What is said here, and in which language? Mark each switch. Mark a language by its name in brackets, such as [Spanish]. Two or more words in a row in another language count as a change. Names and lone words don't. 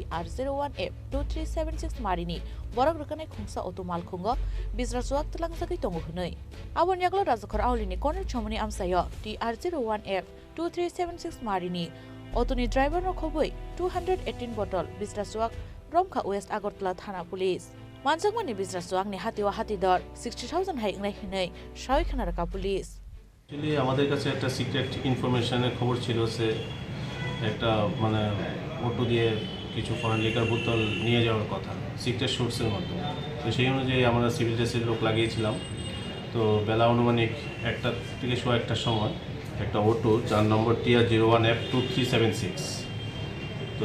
[Kok Borok] TR01F2376 Marini Borok Rekanai Kungsa Auto Malkhungo Bisra Suak Tulang Sakai Tongo Hunoi Abon Yaglo Rajakor Aulini Cornel Chomni Amsayo TR01F2376 Marini Otoni driver no khoboi 218 bottle Bisra Suak Romkha West Agotla Thana Police Manjangmani Bisra Suak ni Hatio Hati Dor 60,000 haingnai hinai Shoi Khanaraka Police [Bangla] Actually আমাদের কাছে একটা [English] secret information [Bangla] খবর ছিল যে একটা মানে অটো দিয়ে কিছু [English] foreign liquor [Bangla] বোতল নিয়ে যাওয়ার কথা [English] secret source [Bangla] মাধ্যমে তো সেই অনুযায়ী আমরা [English] civil dress [Bangla] লোক লাগিয়েছিলাম তো বেলা অনুমানিক 1টা থেকে 1টার সময় একটা অটো যার নম্বর TR01F2376 তো